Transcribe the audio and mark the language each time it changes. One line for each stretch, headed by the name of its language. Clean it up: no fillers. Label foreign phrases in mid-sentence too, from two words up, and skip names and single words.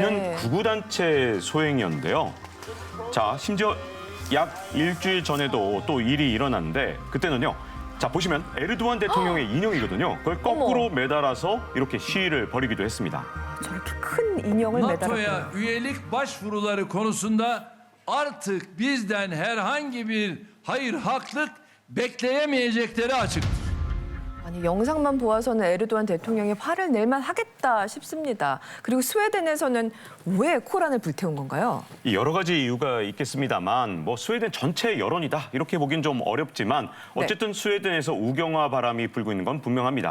Korean: 이는 구구단체 소행이었는데요. 자, 심지어 약 일주일 전에도 또 일이 일어났는데 그때는요. 자, 보시면 에르도안 대통령의 인형이거든요. 그걸 거꾸로 매달아서 이렇게 시위를 벌이기도 했습니다. 저렇게 큰 인형을 매달았군요.
Turkish: NATO'ya üyelik başvuruları konusunda artık bizden herhangi bir hayır haklık bekleyemeyecekleri açıktır.
Korean: 아니, 영상만 보아서는 에르도안 대통령이 화를 낼만 하겠다 싶습니다. 그리고 스웨덴에서는 왜 코란을 불태운 건가요? 이 여러 가지 이유가 있겠습니다만 뭐 스웨덴 전체의 여론이다 이렇게 보긴 좀 어렵지만 어쨌든 스웨덴에서 우경화 바람이 불고 있는 건 분명합니다.